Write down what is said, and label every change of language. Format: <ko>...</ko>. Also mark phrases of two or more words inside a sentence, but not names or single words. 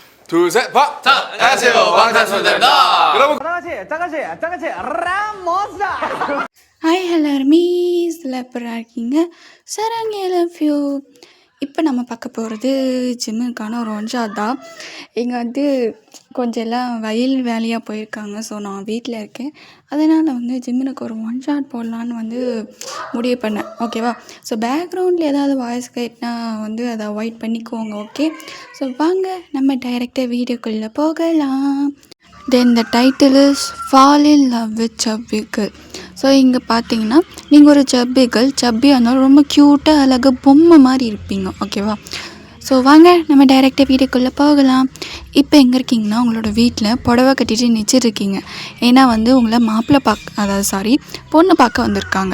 <ko>둘, 셋, 박! 자, 안녕하세요. 방탄소년단입니다. 여러분, 짜가시 라모사.</ko> <ta>ஹாய் எல்லாருமே எப்படி இருக்கீங்க?</ta> <en>சரங்க love you.</en> <ta>இப்போ நம்ம பார்க்க போகிறது ஜிம்முக்கான ஒரு</ta> <en>one shot</en> <ta>தான். இங்கே வந்து கொஞ்சம் எல்லாம் வயல் வேலையாக போயிருக்காங்க. ஸோ நான் வீட்டில் இருக்கேன். அதனால் வந்து ஜிம்முக்கு ஒரு</ta> <en>one shot</en> <ta>போடலான்னு வந்து முடிவு பண்ணேன். ஓகேவா? ஸோ பேக்ரவுண்டில் ஏதாவது வாய்ஸ் கேட்னா வந்து அதை அவாய்ட் பண்ணிக்கோங்க. ஓகே? ஸோ வாங்க நம்ம டைரெக்டாக வீடியோக்குள்ளே போகலாம்.</ta> <en>then the title is fall in love with chubby girl.</en> <ta>ஸோ இங்கே பார்த்தீங்கன்னா நீங்கள் ஒரு சப்பியாக இருந்தாலும் ரொம்ப க்யூட்டாக அழகாக பொம்மை மாதிரி இருப்பீங்க. ஓகேவா? ஸோ வாங்க நம்ம டைரெக்டாக வீட்டுக்குள்ளே போகலாம். இப்போ எங்கே இருக்கீங்கன்னா உங்களோட வீட்டில் புடவை கட்டிட்டு நிச்சிருக்கீங்க. ஏன்னா வந்து உங்களை மாப்பிள்ளை பொண்ணு பார்க்க வந்திருக்காங்க.</ta>